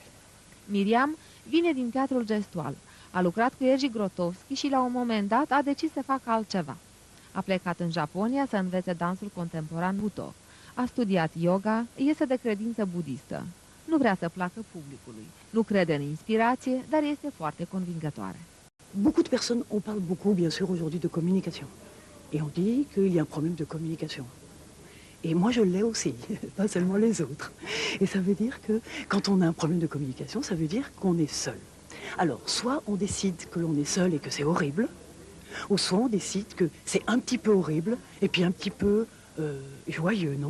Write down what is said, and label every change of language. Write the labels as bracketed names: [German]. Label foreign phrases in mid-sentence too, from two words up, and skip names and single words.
[Romanian] Miriam vine din teatrul gestual. A lucrat cu Eji Grotowski și la un moment dat a decis să facă altceva. A plecat în Japonia să învețe dansul contemporan Buto. A studiat yoga, este de credință budistă. Nu vrea să placă publicului. Nu crede în inspirație, dar este foarte convingătoare. [French] Beaucoup de personnes, on parle beaucoup, bien sûr, aujourd'hui de communication. Et on dit qu'il y a un problème de communication. Et moi, je l'ai aussi, pas seulement les autres. Et ça veut dire que quand on a un problème de communication, ça veut dire qu'on est seul. Alors, soit on décide que l'on est seul et que c'est horrible, ou soit on décide que c'est un petit peu horrible et puis un petit peu joyeux, non?